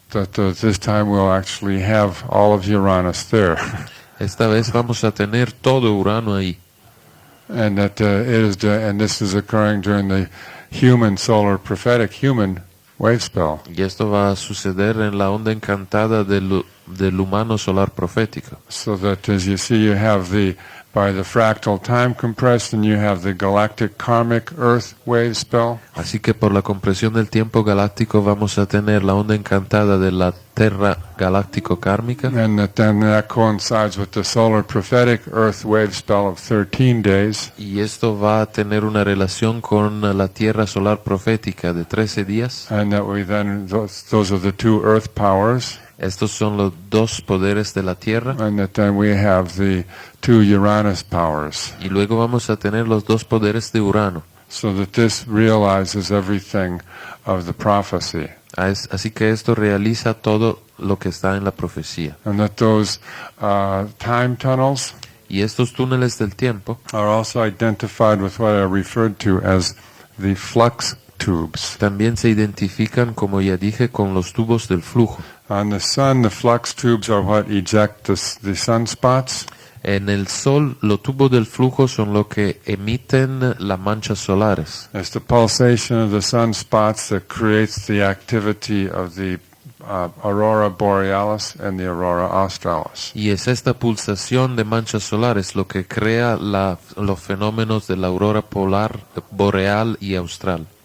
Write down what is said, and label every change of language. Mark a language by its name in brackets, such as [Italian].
[English] that this time we'll actually have all of Uranus there. [Spanish] Esta vez vamos a tener todo Urano ahí. [English] And that and this is occurring during the human solar prophetic human wave spell. [Spanish] Y esto va a suceder en la onda encantada del humano solar profético. [English] So that as you see, you have by the fractal time compression, you have the galactic karmic earth wave spell. [Spanish] Así que por la compresión del tiempo galáctico vamos a tener la onda encantada de la Tierra galáctico kármica. [English] And that coincides with the solar prophetic earth wave spell of 13 days. [Spanish] Y esto va a tener una relación con la Tierra solar profética de 13 días. [English] And that we then, those are the two earth powers. [Spanish] Estos son los dos poderes de la Tierra. [English] And that then we have the two Uranus powers. [Spanish] Y luego vamos a tener los dos poderes de Urano. [English] So that this realizes everything of the prophecy. [Spanish] Así que esto realiza todo lo que está en la profecía. [English] And that those time tunnels [Spanish] Y estos túneles del tiempo [English] are also identified with what I referred to as the flux tubes. [Spanish] también se identifican, como ya dije, con los tubos del flujo. [English] On the sun, the flux tubes are what eject the sunspots. [Spanish] En el Sol, los tubos del flujo son lo que emiten las manchas solares. [English] It's the pulsation of the sunspots that creates the activity of the aurora borealis and the aurora australis. [Spanish] Y es esta pulsación de manchas solares lo que crea los fenómenos de la aurora polar, boreal y austral.